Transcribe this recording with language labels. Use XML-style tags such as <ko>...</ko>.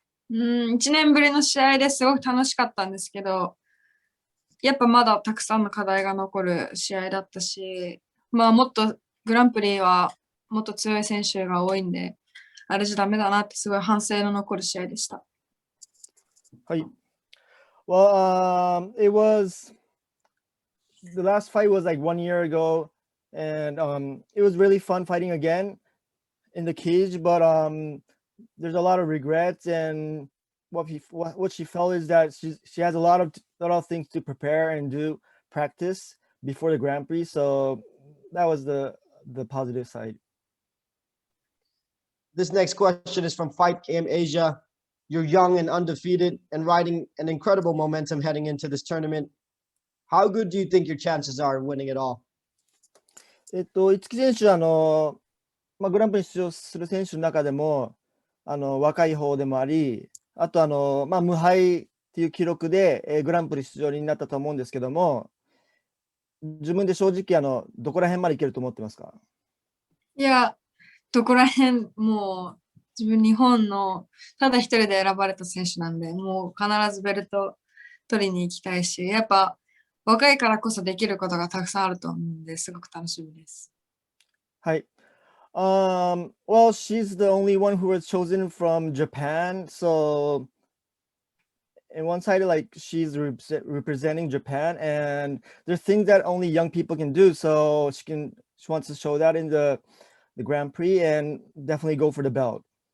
<ja>？1年ぶりの試合ですごく楽しかったんですけど、やっぱまだたくさんの課題が残る試合だったし、もっとグランプリはもっと強い選手が多いんで、あれじゃダメだなってすごい反省の残る試合でした。はい。</ja> <en>Well, the last fight was like 1 year ago, and it was really fun fighting again in the cage, but there's a lot of regrets, and what she felt is that she has a lot of things to prepare and do practice before the Grand Prix, so that was the positive side. This next question is from Fight Game Asia. You're young and undefeated and riding an incredible momentum heading into this tournament. How good do you think your chances are of winning it all?</en> <ja>五木選手はグランプリに出場する選手の中でも若い方でもあり、あと無敗っていう記録で、グランプリ出場になったと思うんですけども、自分で正直どこら辺までいけると思ってますか？いや、どこら辺、もう自分日本のただ一人で選ばれた選手なんで、もう必ずベルト取りに行きたいし、やっぱ若いからこそできることがたくさんあると思うんで、すごく楽しみです。はい。</ja> <en>Well, she's the only one who was chosen from Japan, so in one side, like she's representing Japan, and there's things that only young people can do. So she wants to show that in the Grand Prix and definitely go for the belt.</en>